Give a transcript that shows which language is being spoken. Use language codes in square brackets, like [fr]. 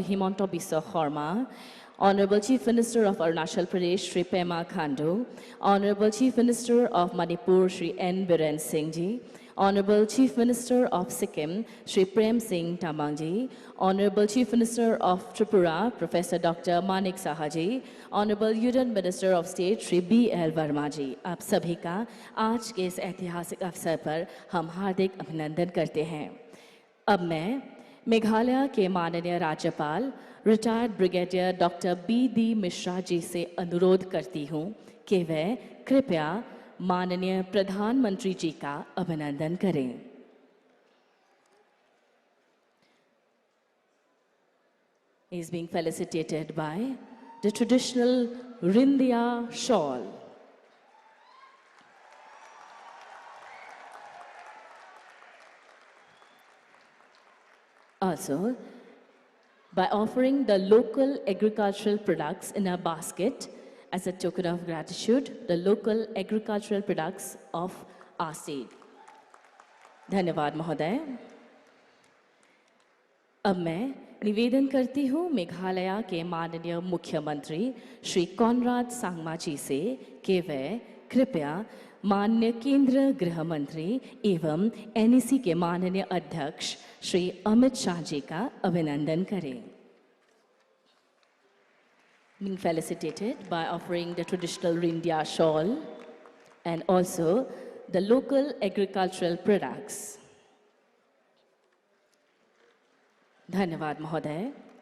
[en] Himanta Biswa Sarma, Honorable Chief Minister of Arunachal Pradesh Shri Pema Khandu, Honorable Chief Minister of Manipur Shri N. Biren Singh ji, Honorable Chief Minister of Sikkim Shri Prem Singh Tamang ji, Honorable Chief Minister of Tripura Professor Dr. Manik Saha ji, Honorable Union Minister of State Shri B.L. [hi] Verma ji, आप सभी का आज के इस ऐतिहासिक अवसर पर हम हार्दिक अभिनंदन करते हैं। अब मैं मेघालय के माननीय राज्यपाल retired brigadier doctor BD. Mishra ji से अनुरोध करती हूँ कि वह कृपया माननीय प्रधानमंत्री जी का अभिनंदन करें। [en] He is being felicitated by the traditional Rindia shawl. Also, by offering the local agricultural products in a basket as a token of gratitude, the local agricultural products of our state. [hi] धन्यवाद महोदय। अब मैं निवेदन करती हूँ मेघालय के माननीय मुख्यमंत्री श्री कॉनराड सांगमा जी से कि वे कृपया माननीय केंद्रीय गृह मंत्री एवं एनईसी के माननीय अध्यक्ष श्री अमित शाह जी का अभिनंदन करें। [en] Being felicitated by offering the traditional Rindia shawl and also the local agricultural products. [hi] धन्यवाद महोदय।